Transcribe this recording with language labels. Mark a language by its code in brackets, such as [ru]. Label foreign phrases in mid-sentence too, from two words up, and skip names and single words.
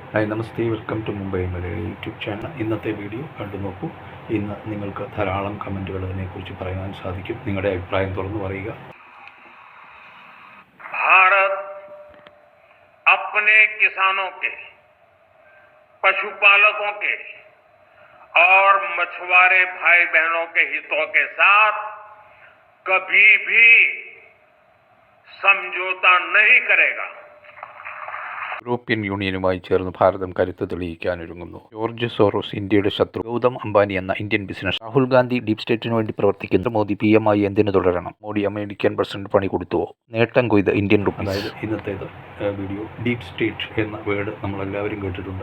[ml] ഹായ് നമസ്തേ, [en] welcome to [ml] മുംബൈ മലയാളി യൂട്യൂബ് ചാനൽ. ഇന്നത്തെ വീഡിയോ കണ്ടു നോക്കൂ. ഇന്ന് നിങ്ങൾക്ക് ധാരാളം കമൻറ്റുകൾ അതിനെക്കുറിച്ച് പറയാൻ സാധിക്കും. നിങ്ങളുടെ അഭിപ്രായം തുറന്നു പറയുക. [hi] भारत अपने किसानों के, पशुपालकों के और मछुआरे भाई बहनों के हितों के साथ कभी भी समझौता नहीं करेगा. [ml] യൂറോപ്യൻ യൂണിയനുമായി ചേർന്ന് ഭാരതം കരുത്ത് തെളിയിക്കാനൊരുങ്ങുന്നു. ജോർജ് സോറോസ് ഇന്ത്യയുടെ ശത്രു, ഗൗതം അംബാനി എന്ന [en] Indian business, [ml] രാഹുൽ ഗാന്ധി [en] deep stateിന് [ml] വേണ്ടി പ്രവർത്തിക്കുന്നു, മോദി PM ആയി എന്തിനു തുടരണം, മോദി [en] American president [ml] പണി കൊടുത്തുവോ, നേട്ടം കൊയ്ത് [en] Indian rupees. [ml] അതായത് ഇന്നത്തേത് വീഡിയോ [en] deep state [ml] എന്ന വേർഡ് നമ്മളെല്ലാവരും കേട്ടിട്ടുണ്ട്.